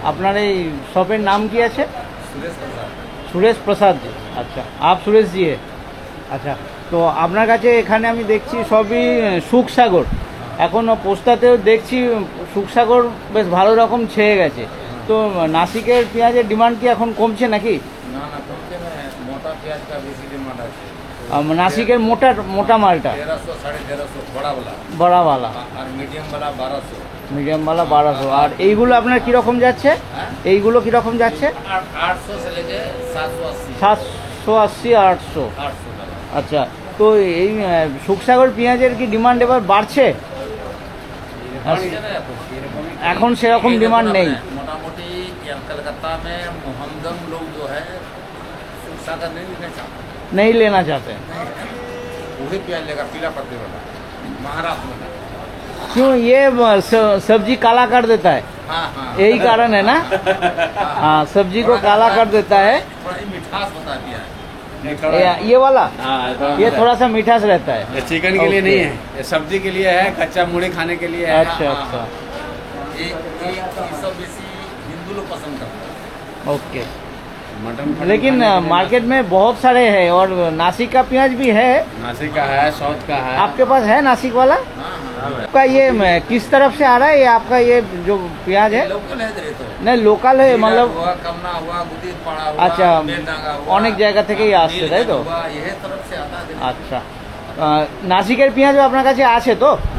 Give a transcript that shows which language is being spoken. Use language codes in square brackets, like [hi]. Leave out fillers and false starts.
[bn] আপনার এই শপের নাম কি আছে? सुरेश प्रसाद जी। [hi] अच्छा, आप सुरेश जी है? [bn] আচ্ছা, তো আপনার কাছে এখানে আমি দেখছি সবই সুখসাগর, এখনও পোস্তাতেও দেখছি সুখসাগর বেশ ভালো রকম ছেয়ে গেছে। তো নাসিকের পেঁয়াজের ডিমান্ড কি এখন কমছে নাকি? না না কমছে না, মোটা পেঁয়াজ का বেশি ডিমান্ড আছে। নাসিকের মোটা মালটা 1300 1350 বড়া वाला, বড়াওয়ালা, আর মিডিয়াম वाला 1200। মিডিয়ামওয়ালা 1200। আর এইগুলো আপনার কীরকম যাচ্ছে? এইগুলো কীরকম যাচ্ছে? [hi] 800 से लेके 780। 780 800। [bn] 800 টাকা। আচ্ছা, তো এই সুখসাগর পেঁয়াজের কি ডিমান্ড এবার বাড়ছে? বাড়ছে না এখন। এখন সেরকম ডিমান্ড নেই। [hi] মোটামুটি কলকাতা में हमदम लोग जो है सुखसागर नहीं लेना चाहते, नहीं लेना चाहते। वही प्याज लेगा पीला पत्ते वाला महाराष्ट्र में। क्यों? ये सब्जी काला कर देता है, हाँ हाँ, यही कारण है ना? हाँ, सब्जी को काला कर देता है। थोड़ा ही मिठास बता दिया है। ये वाला ये थोड़ा सा मिठास रहता है। ये चिकन के लिए नहीं है, ये सब्जी के लिए है, कच्चा मुड़ी खाने के लिए है। अच्छा अच्छा, ये सब बेसी हिंदू लोग पसंद करते हैं। ओके। मटन लेकिन मार्केट में बहुत सारे हैं और नासिक का प्याज भी है। नासिक का है, साउथ का है। आपके पास है नासिक वाला? आपका ये किस तरफ से आ रहा है? ये आपका ये जो प्याज है लोकल है इधर तो, नहीं लोकल है मतलब? हुआ कमना हुआ गुदीर पाड़ा हुआ, अच्छा, बेलडांगा हुआ, [bn] অনেক জায়গা থেকেই আসছে তাই তো? [hi] हुआ, यही तरफ से आता है। [bn] আচ্ছা, নাসিকের পেঁয়াজও আপনার কাছে আছে তো?